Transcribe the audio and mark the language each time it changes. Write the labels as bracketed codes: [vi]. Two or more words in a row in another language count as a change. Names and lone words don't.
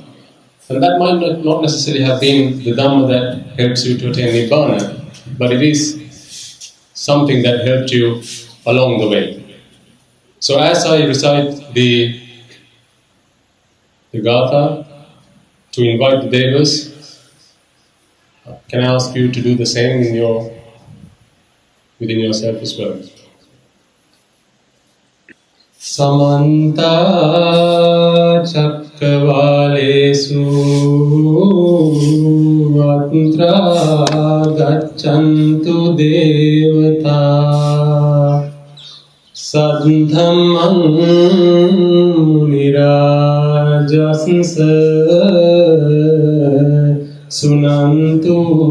[en] And that might not necessarily have been the Dhamma that helps you to attain Nibbana, but it is something that helped you along the way. So as I recite the Gatha to invite the Devas, can I ask you to do the same within yourself as well? [pi] Samanta Chakravalesu Atra Gachantu Devata Sadhamman Nirajasnsa Sunantu